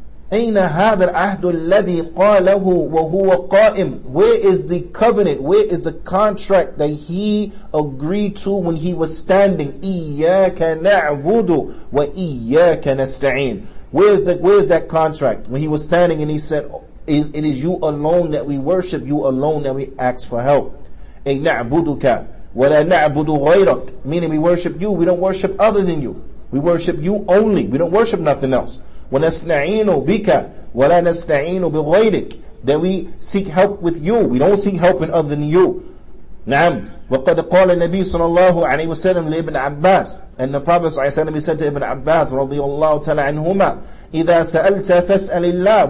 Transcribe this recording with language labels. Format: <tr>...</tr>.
<ar>أين هذا العهد الذي قاله وهو قائم?</ar> <en>Where is the covenant? Where is the contract that he agreed to when he was standing?</en> <ar>إياك نعبد وإياك نستعين.</ar> <en>Where's that contract? When he was standing and he said, it is you alone that we worship, you alone that we ask for help.</en> <ar>أي نعبدك ولا نعبد غيرك.</ar> <en>Meaning we worship you, we don't worship other than you. We worship you only. We don't worship nothing else.</en> <ar>وَنَسْتَعِينُ بِكَ وَلَا نَسْتَعِينُ بِغَيْرِكَ.</ar> <en>That we seek help with you. We don't seek help in other than you.</en> <ar>نعم. وَقَدْ قَالَ النَّبِي صلى الله عليه وسلم لِابْنِ عَبَّاسِ.</ar> <en>And the Prophet</en> <ar>صلى الله عليه وسلم</ar> <en>said to Ibn Abbas</en> <ar>رضي الله تعالى عنهما, إِذَا سَأَلْتَ فَاسْأَلِ اللَّهِ.</ar>